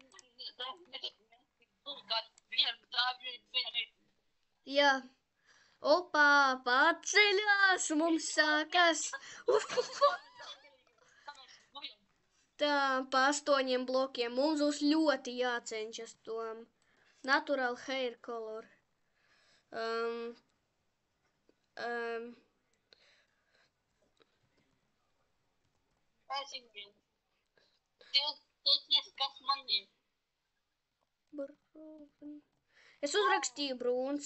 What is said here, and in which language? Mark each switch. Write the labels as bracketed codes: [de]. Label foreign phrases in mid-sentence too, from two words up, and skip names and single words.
[lv] Jā. Opā, paceļās, mums sākas. Tā, pa 8 blokiem. Mums būs ļoti jācenšas Tom. [en] Natural hair color. [lv] Kas man ir? Es uzrakstīju brūns.